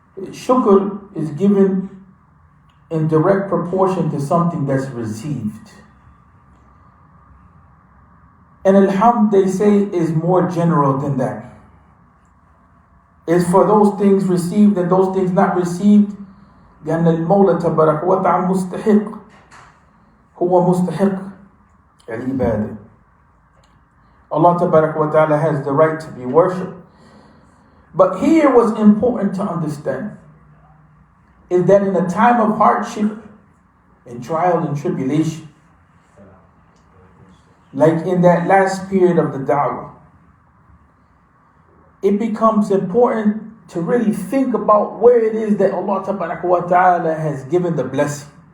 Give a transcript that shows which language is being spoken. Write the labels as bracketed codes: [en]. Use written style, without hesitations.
[en] Shukr is given in direct proportion to something that's received. And alhamd, they say, is more general than that. It's for those things received and those things not received. [ar] لأن المولى تبارك وتعالى مستحق هو مستحق العبادة. [en] Allah تبارك وتعالى has the right to be worshipped. But here what's important to understand is that in a time of hardship and trial and tribulation, like in that last period of the da'wah, it becomes important to really think about where it is that Allah Ta'ala has given the blessing.